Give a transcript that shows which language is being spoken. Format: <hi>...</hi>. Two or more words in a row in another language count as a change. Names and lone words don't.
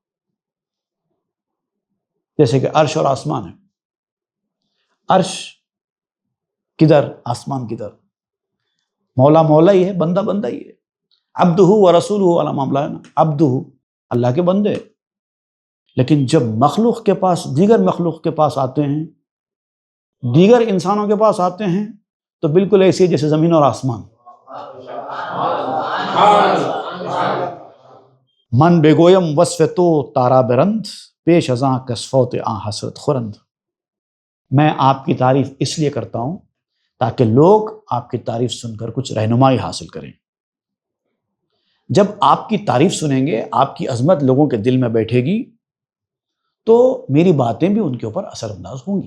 <ur>جیسے کہ عرش اور آسمان ہے، عرش کدھر، آسمان کدھر، مولا مولا ہی ہے، بندہ بندہ ہی ہے،</ur> <ar>عبدہ و رسولہ</ar> <ur>والا معاملہ ہے نا، عبدہ اللہ کے بندے، لیکن جب مخلوق کے پاس، دیگر مخلوق کے پاس آتے ہیں، دیگر انسانوں کے پاس آتے ہیں تو بالکل ایسی جیسے زمین اور آسمان۔</ur> <fa>من بگویم وصف تو تارا برند، پیش ازاں کسفوت آں حسرت خورند۔</fa> <ur>میں آپ کی تعریف اس لیے کرتا ہوں تاکہ لوگ آپ کی تعریف سن کر کچھ رہنمائی حاصل کریں۔ جب آپ کی تعریف سنیں گے، آپ کی عظمت لوگوں کے دل میں بیٹھے گی تو میری باتیں بھی ان کے اوپر اثر انداز ہوں گی۔</ur>